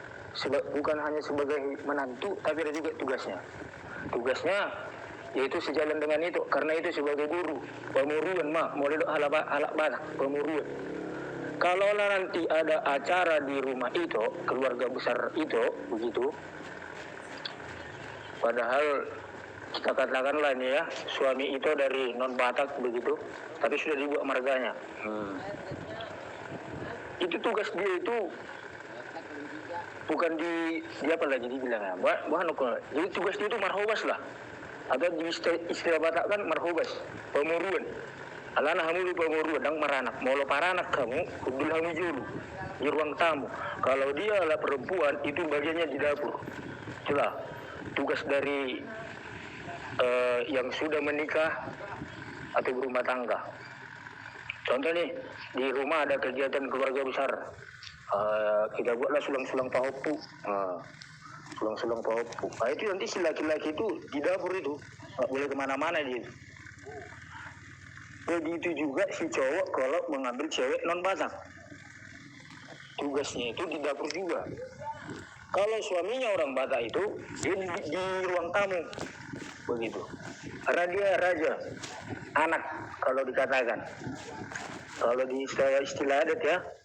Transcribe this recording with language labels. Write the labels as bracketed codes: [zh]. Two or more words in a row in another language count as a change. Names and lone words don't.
[id] bukan hanya sebagai menantu, tapi ada juga tugasnya yaitu sejalan dengan itu, karena itu sebagai guru pemuruan mulai halak batak pemuruan. Kalau nanti ada acara di rumah itu, keluarga besar itu begitu, padahal kita katakanlah ini ya, suami itu dari non Batak begitu, tapi sudah dibuat marganya. Itu tugas dia itu bukan di apa lagi dibilangnya, jadi tugas dia itu marhobas lah, atau di istilah Batak kan marhobas, pemuruan. [bbc] Alana hamulu pemuruan dang maranak, molo paranak kamu, kudul hamu julu di [id] ruang tamu. Kalau dia adalah perempuan, itu bagiannya di dapur. Itulah tugas dari yang sudah menikah atau berumah tangga. Contoh nih, di rumah ada kegiatan keluarga besar, kita buatlah sulang-sulang pahopu. Sulang-sulang pahopu. Nah itu nanti si laki-laki itu di dapur itu nggak boleh kemana-mana dia. Begitu juga si cowok kalau mengambil cewek non Batak, tugasnya itu di dapur juga. Kalau suaminya orang Batak itu dia di ruang tamu begitu, karena dia raja anak kalau dikatakan, kalau di istilah adat ya.